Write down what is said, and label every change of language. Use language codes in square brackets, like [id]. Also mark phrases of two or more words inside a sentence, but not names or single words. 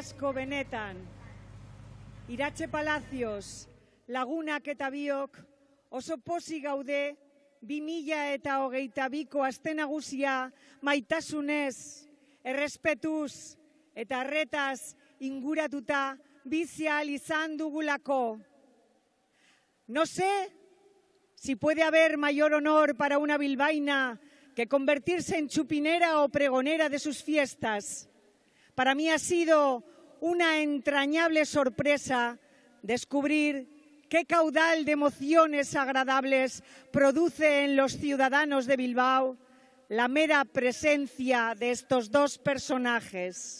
[eu] Eskerrik asko benetan, Iratxe Palazioz, Lagunak eta biok, oso pozik gaude, 2022ko aste nagusia maitasunez, errespetuz eta arretaz inguratuta bizial izan dugulako. [es] No sé si puede haber mayor honor para una bilbaína que convertirse en chupinera o pregonera de sus fiestas. Para mí ha sido una entrañable sorpresa descubrir qué caudal de emociones agradables produce en los ciudadanos de Bilbao la mera presencia de estos dos personajes.